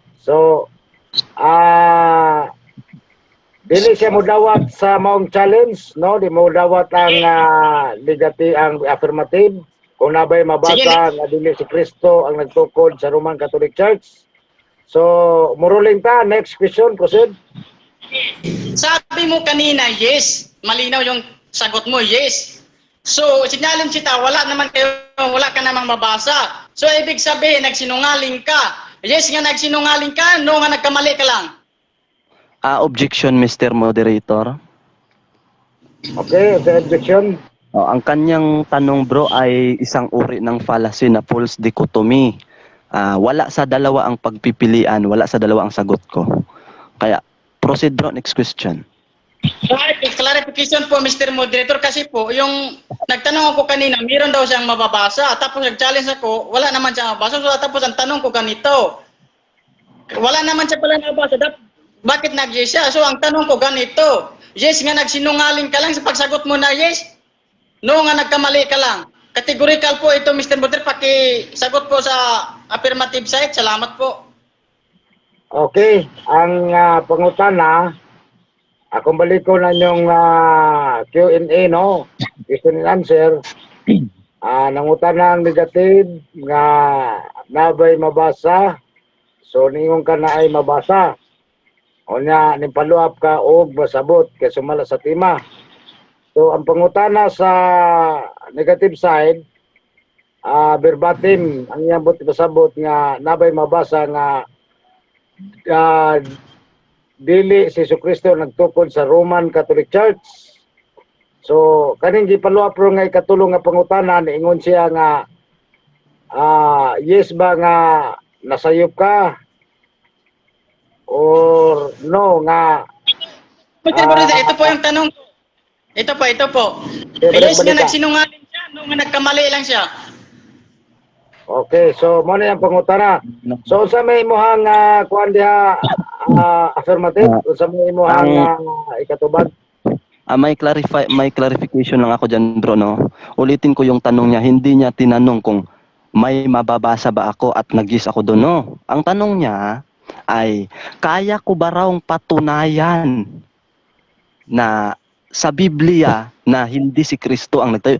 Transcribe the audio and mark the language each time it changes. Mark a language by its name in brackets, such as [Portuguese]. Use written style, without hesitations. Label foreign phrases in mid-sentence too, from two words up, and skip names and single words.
[Cebuano] So, dili siya mo dawat sa maong challenge, no? Di mo dawat ang negative, ang affirmative. Kung nabay mabasa nga dili si Kristo ang nagtukod sa Roman Catholic Church. So, muruling ta. [English] Next question, proceed. [Filipino] Sabi mo kanina, yes. Malinaw yung sagot mo, yes. So, sinalin kita, wala ka namang mabasa. So, ibig sabihin, nagsinungaling ka. Yes nga nagsinungaling ka, no nga nagkamali ka lang. [English] Objection, Mr. Moderator. Okay, the objection. [Filipino] Ang kanyang tanong bro ay isang uri ng fallacy na [English] false dichotomy. [Filipino] Wala sa dalawa ang pagpipilian, wala sa dalawa ang sagot ko. Kaya, [English] proceed bro, next question. Right, clarification po Mr. [Filipino] Moderator kasi po, yung nagtanong ako kanina, meron daw siyang mababasa. Tapos nag-challenge ako, wala naman siyang mababasa. So, tapos ang tanong ko ganito, wala naman siya pala nabasa. Bakit nag-yes siya? So, ang tanong ko ganito, yes nga nagsinungaling ka lang sa pagsagot mo na yes? No nga nagkamali ka lang. Categorical po ito Mr. Moderator, pakisagot po sa [English] affirmative side. [Filipino] Salamat po. [Cebuano] Okay, ang pangutana, akong balik ko na yung Q&A, no? [English] Question and answer. [Cebuano] Nangutana ang negative nga nabay mabasa. So, ningon ka na ay mabasa. O niya, nipaluap ka o masabot kaya sumala sa tima. So, ang pangutana sa [English] negative side, [Cebuano] verbatim, ang iyang pasabot nga nabay mabasa nga dili si Jesucristo nagtukod sa Roman Catholic Church. So, kaning gipaluap ro nga ikatulong nga pangutana, niingon siya nga yes ba nga nasayop ka? Or no nga [Filipino] ito po yung tanong ko. Ito po. Yes nga nagsinungaling siya, no nga nagkamali lang siya. [Cebuano] Okay, so mo na yung pangutana. So sa may imuhang kuan diha affirmative, sa may imuhang ikatubag. [Filipino] May clarification lang ako dyan bro, no? Ulitin ko yung tanong niya, hindi niya tinanong kung may mababasa ba ako at nag-yes ako doon, no? Ang tanong niya ay, kaya ko ba raw patunayan na sa Biblia na hindi si Kristo ang nagtayo?